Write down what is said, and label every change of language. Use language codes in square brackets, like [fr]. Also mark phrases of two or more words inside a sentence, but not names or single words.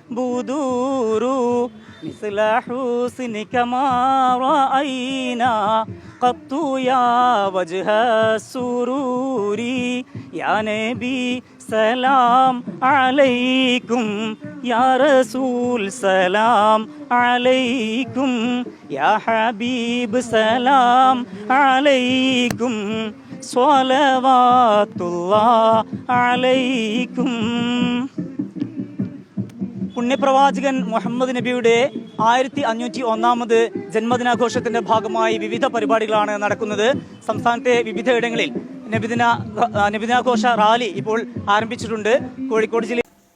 [ar] بدور مثل حسنك ما رأينا قط يا وجه السرور يا نبي سلام عليكم يا رسول سلام عليكم يا حبيب سلام عليكم صلوات الله عليكم. [ml] പുണ്യപ്രവാചകൻ മുഹമ്മദ് നബിയുടെ 1501 ജന്മദിനാഘോഷത്തിൻ്റെ ഭാഗമായി വിവിധ പരിപാടികളാണ് നടക്കുന്നത്. സംസ്ഥാനത്തെ വിവിധയിടങ്ങളിൽ നബിദിനാഘോഷ റാലി ഇപ്പോൾ ആരംഭിച്ചിട്ടുണ്ട്. കോഴിക്കോട് ജില്ലയിൽ